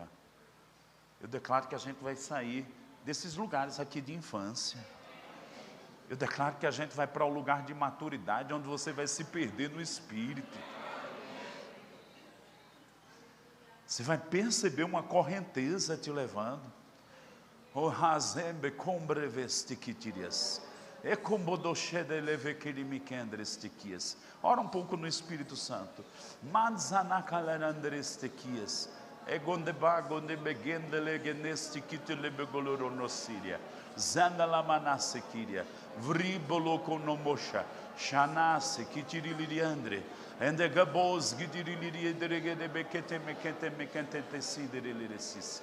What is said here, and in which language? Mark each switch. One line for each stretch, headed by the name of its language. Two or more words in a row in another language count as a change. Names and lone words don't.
Portuguese: Eu declaro que a gente vai sair desses lugares aqui de infância. Eu declaro que a gente vai para o lugar de maturidade, onde você vai se perder no Espírito. Você vai perceber uma correnteza te levando. O razembe combrevestikitirias. E combodoshede levekelimikendrestiquias. Ora um pouco no Espírito Santo. Manzanakalerandrestiquias. E gondebagondebegendelegenestikitelebegoloronossiria. Zandalamanassequiria. Vribolokonomosha. Shanase kitiriliandre. Ende gabos gidirilia deregede bekete mekete mekete tesidirilesis.